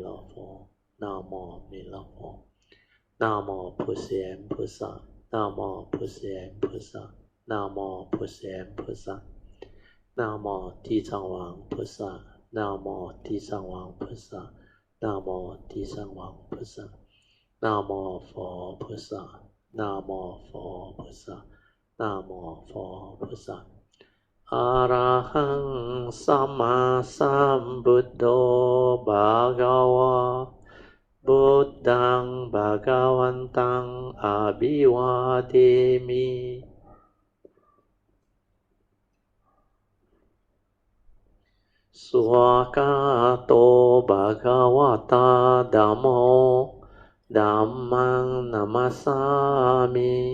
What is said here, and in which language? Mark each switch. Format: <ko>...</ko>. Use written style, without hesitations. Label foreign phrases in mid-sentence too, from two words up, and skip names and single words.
<zh>勒佛。Namo 弥勒佛。Namo 普贤菩萨。Namo 普贤菩萨。Namo 普贤菩萨。Namo 地藏王菩萨。Namo 地藏王菩萨。Namo 地藏王菩萨。Namo 佛菩萨。Namo 佛菩萨。Namo 佛菩萨。</zh> <pi>อะระหังสัมมาสัมพุทโธภะคะวะพุทธังภะคะวันตังอะภิวาเทมิ สุขโตภะคะวะตาธัมโมธัมมังนัมสสามิ</pi>